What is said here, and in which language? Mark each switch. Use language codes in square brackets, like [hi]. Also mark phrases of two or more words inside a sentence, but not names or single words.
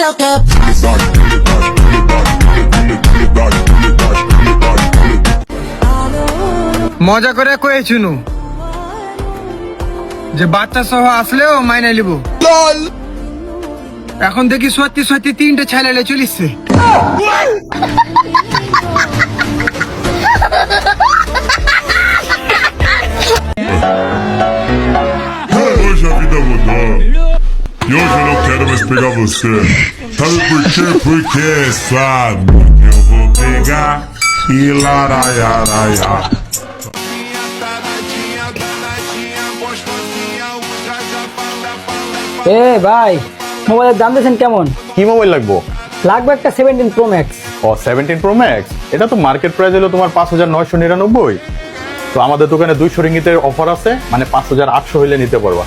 [bn] মজা করে কয়ে শুনু যে বাচ্চা সহ আসলেও মাইনে লিব। এখন দেখি সত্যি 3টে ছেলে চলিচ্ছে। [pt] Hoje a vida mudou. E hoje eu não quero mais pegar você. Sabe por quê? Porque sabe que eu vou pegar e laraiaraiá. [bn] এ ভাই, মোবাইলের দাম দিয়েছেন কেমন? কি মোবাইল লাগবো? লাগবে একটা 17 Pro Max। ও 17 Pro Max, এটা তো [en] market price [bn] হলো তোমার 5,999। তো আমাদের দোকানে 200 রিঙ্গিতের অফার আছে, মানে 5,800 হইলে নিতে পারবা।